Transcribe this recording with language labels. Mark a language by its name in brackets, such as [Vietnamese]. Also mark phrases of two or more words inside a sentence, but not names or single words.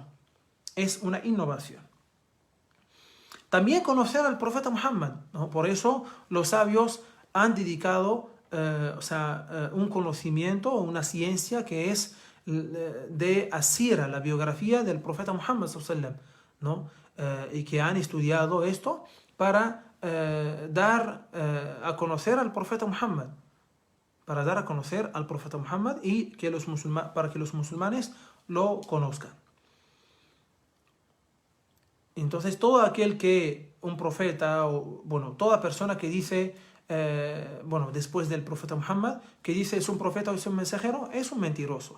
[Spanish] Es una innovación. También conocer al profeta Muhammad, ¿no? Por eso los sabios han dedicado un conocimiento o una ciencia que es de asira, la biografía del profeta Muhammad [Arabic] صلى الله عليه وسلم, [Spanish] ¿no? Y que han estudiado esto para dar a conocer al profeta Muhammad, para dar a conocer al profeta Muhammad y que para que los musulmanes lo conozcan. Entonces todo aquel que, un profeta, o bueno, toda persona que dice, después del profeta Muhammad, que dice es un profeta o es un mensajero, es un mentiroso.